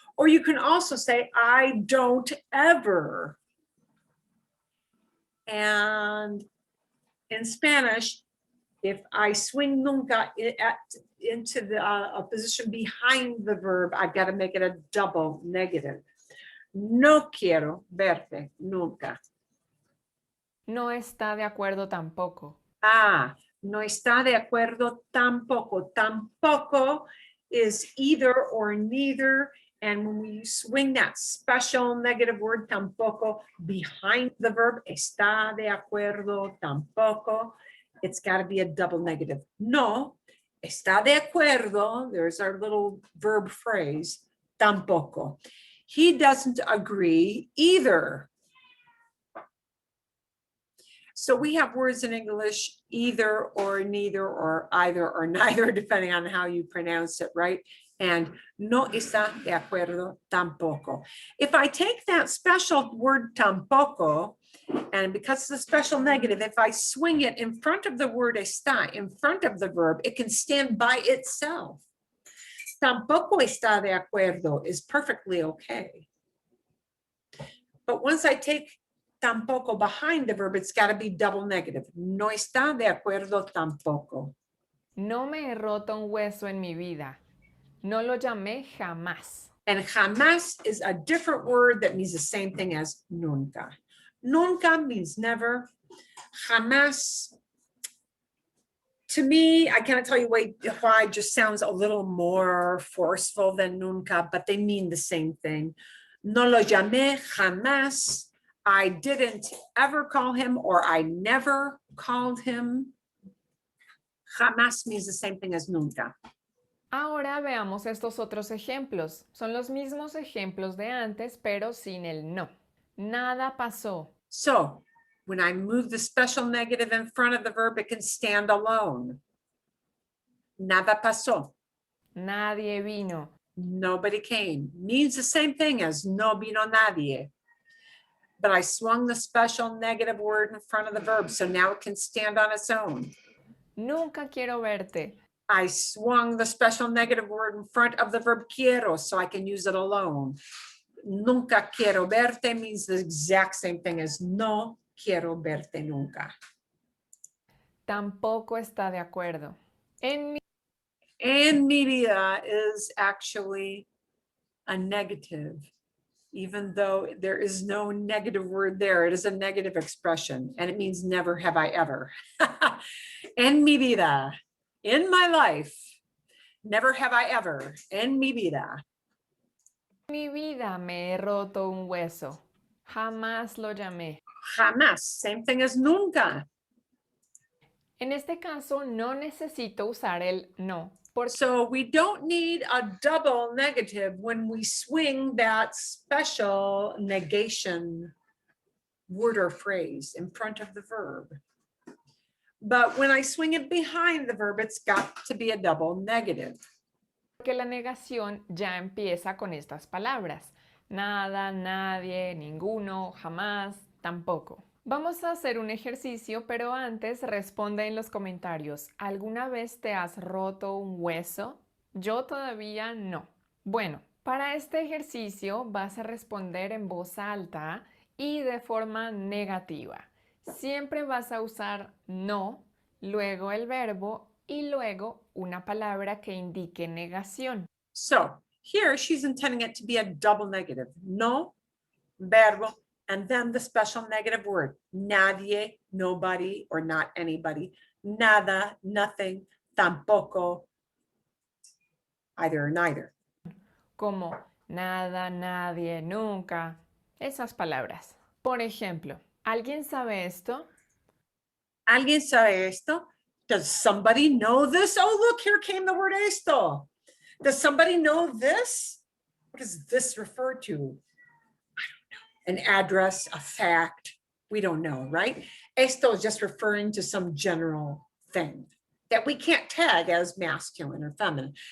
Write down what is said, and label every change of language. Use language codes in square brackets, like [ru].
[en] Or you can also say, I don't ever. And in Spanish, if I swing nunca into a position behind the verb, I've got to make it a double negative. [es] No quiero verte nunca. No está de acuerdo tampoco. No está de acuerdo tampoco. [en] Tampoco is either or neither. And when we swing that special negative word tampoco behind the verb, [es] está de acuerdo tampoco, [en] it's got to be a double negative. No, está de acuerdo. There's our little verb phrase, tampoco. He doesn't agree either. So we have words in English, either or neither or either or neither, depending on how you pronounce it, right? [es] And no está de acuerdo tampoco. [en] If I take that special word tampoco, and because it's a special negative, if I swing it in front of the word está, in front of the verb, it can stand by itself. [es] Tampoco está de acuerdo [en] is perfectly okay. But once I take tampoco behind the verb, it's got to be double negative. [es] No está de acuerdo tampoco. No me he roto un hueso en mi vida. No lo llamé jamás. [en] And jamás is a different word that means the same thing as nunca. Nunca means never. Jamás, to me, I cannot tell you why it just sounds a little more forceful than nunca, but they mean the same thing. [es] No lo llamé jamás. [en] I didn't ever call him, or I never called him. Jamás means the same thing as nunca. [es] Ahora veamos estos otros ejemplos. Son los mismos ejemplos de antes, pero sin el no. Nada pasó. [en] So when I move the special negative in front of the verb, it can stand alone. [es] Nada pasó. Nadie vino. [en] Nobody came. Means the same thing as [es] no vino nadie. [en] But I swung the special negative word in front of the verb, so now it can stand on its own. [es] Nunca quiero verte. [en] I swung the special negative word in front of the verb quiero, so I can use it alone. [es] Nunca quiero verte [en] means the exact same thing as [es] no quiero verte nunca. Tampoco está de acuerdo. En [en] mi vida is actually a negative, even though there is no negative word there. It is a negative expression, and it means never have I ever. [es] En mi vida, [en] in my life, never have I ever. [es] En mi vida. mi vida me he roto un hueso. Jamás lo llamé. [en] Jamás, same thing as nunca. [es] En este caso no necesito usar el no. [en] So we don't need a double negative when we swing that special negation word or phrase in front of the verb. But when I swing it behind the verb, it's got to be a double negative. [es] Porque la negación ya empieza con estas palabras. Nada, nadie, ninguno, jamás, tampoco. Vamos a hacer un ejercicio, pero antes responde en los comentarios. ¿Alguna vez te has roto un hueso? Yo todavía no. Bueno, para este ejercicio vas a responder en voz alta y de forma negativa. Siempre vas a usar no, luego el verbo y luego una palabra que indique negación. [en] So here she's intending it to be a double negative. [es] No, verbo, [en] and then the special negative word. Nadie, nobody, or not anybody. Nada, nothing, tampoco, either or neither. [es] Como nada, nadie, nunca. Esas palabras. Por ejemplo, ¿alguien sabe esto? ¿Alguien sabe esto? [en] Does somebody know this? Oh, look, here came the word esto. Does somebody know this? What does this refer to? I don't know. An address, a fact. We don't know, right? Esto is just referring to some general thing that we can't tag as masculine or feminine.